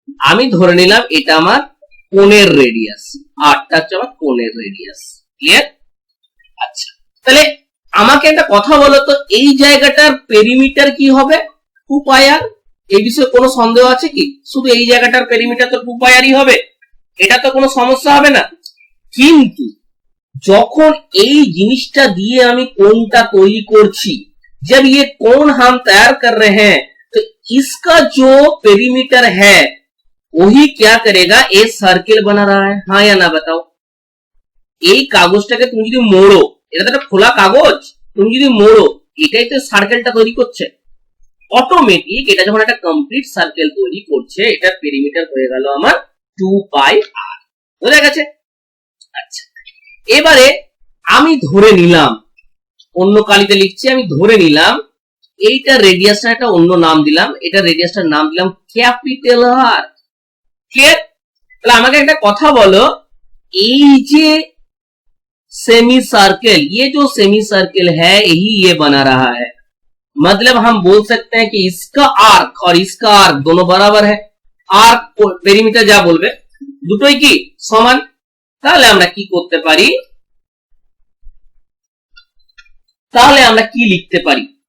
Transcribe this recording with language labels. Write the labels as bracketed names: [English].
[Bangla] আমি ধরে নিলাম এটা আমার কোণের রেডিয়াস, আরটা হচ্ছে আমার কোণের রেডিয়াস। ক্লিয়ার? আচ্ছা, তাহলে আমাকে একটা কথা বলো তো, এই জায়গাটার পেরিমিটার কি হবে? 2 পাই আর। এই বিষয়ে কোনো সন্দেহ আছে কি? শুধু এই জায়গাটার পেরিমিটার তো 2 পাই আরই হবে, এটা তো কোনো সমস্যা হবে না। কিন্তু যখন এই জিনিসটা দিয়ে আমি কোণটা তৈরি করছি, [Hindi] जब ये कोण हम तैयार कर रहे हैं तो इसका जो पेरीमीटर है वही क्या करेगा, ए सर्किल बना रहा है, हाँ या ना बताओ? [Bangla] এই কাগজটাকে তুমি যদি মোড়ো, এটা তো একটা খোলা কাগজ, তুমি যদি মোড়ো, এটাই তো সার্কেলটা তৈরি করছে। অটোমেটিক এটা যখন একটা কমপ্লিট সার্কেল তৈরি করছে, এটার পেরিমিটার হয়ে গেল আমার 2 পাই আর। বোঝা গেছে? আচ্ছা, এবারে আমি ধরে নিলাম, অন্য কালিতে লিখছি, আমি ধরে নিলাম এইটা রেডিয়াসটা একটা অন্য নাম দিলাম, এটা রেডিয়াসটার নাম দিলাম ক্যাপিটাল আর। ক্লিয়ার? তাহলে আমাকে একটা কথা বলো, এই যে [Hindi] सेमी सर्कल, ये जो सेमी सर्कल है यही ये बना रहा है, मतलब हम बोल सकते हैं कि इसका आर्क और इसका आर्क दोनों बराबर है। [Bangla] आर्क पेरीमीटर যা বলবে দুটোই কি সমান। তাহলে আমরা কি করতে পারি, তাহলে আমরা কি লিখতে পারি?